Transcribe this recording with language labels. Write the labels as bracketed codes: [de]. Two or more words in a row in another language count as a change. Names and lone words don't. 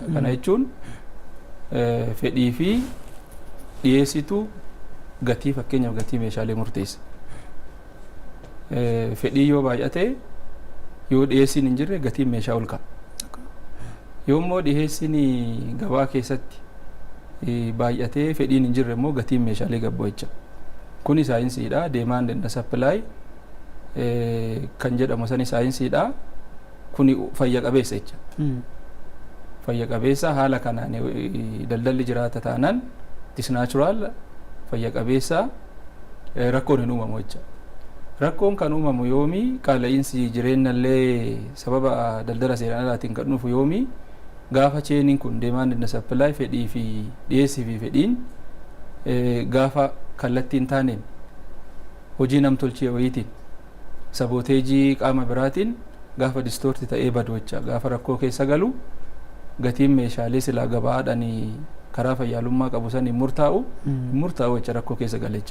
[om] Kana jechuun fedhii fi dhiyeessitu gatii fakkeenyaaf gatii meeshaalee murteessa. Fedhii yoo baay'ate yoo dhiyeessiin hin jirre gatiin meeshaa ol ka'a. Yoommoo dhiyeessiin gabaa keessatti baay'atee fedhiin hin jirre immoo gatiin meeshaalee gabbu jecha. Kuni saayinsiidha. [en] Demand and supply [om] kan jedhamu sani saayinsiidha. Kuni fayya qabeessa jecha. Fayya qabeessa haala kanaan daldalli jiraata taanaan [en] it is natural [om] fayya qabeessa rakkoon hin uumamu jecha. Rakkoon kan uumamu yoomii qaala'insi jireenyallee sababa daldala seeraan alaatiin kan dhufu yoomii gaafa cheeniin kun [en] demand and supply [om] fedhii fi dhiyeessii fi fedhiin gaafa kallattiin taaneen hojii namtolchee wayiitiin sabooteejii qaama biraatiin gaafa distoorti ta'ee badu jecha gaafa rakkoo keessa galu gatiin meeshaalee silaa gabaadhaan karaa fayyaalummaa qabu saniin murtaa'u jecha rakkoo keessa galecha.